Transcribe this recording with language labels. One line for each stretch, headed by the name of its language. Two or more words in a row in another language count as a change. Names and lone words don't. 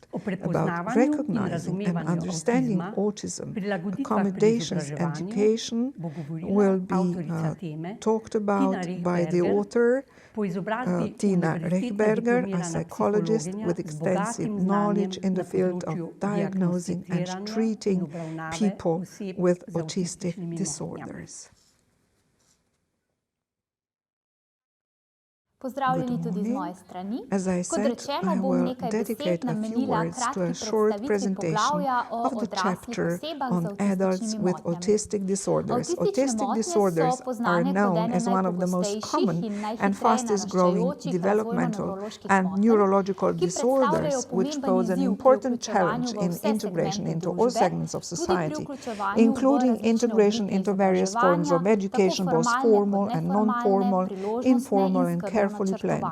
English: About recognizing and understanding autism, accommodations, education will be talked about by the author Tina Rechberger, a psychologist with extensive knowledge in the field of diagnosing and treating people with autistic disorders.
Slovenian: Pozdravljeni tudi z moje strani.
English: As I said, I will dedicate a few words to a short presentation of the chapter on adults with autistic disorders. Autistic disorders are known as one of the most common and fastest growing developmental and neurological disorders, which pose an important challenge in integration into all segments of society, including integration into various forms of education, both formal and non-formal, informal and carefully planned.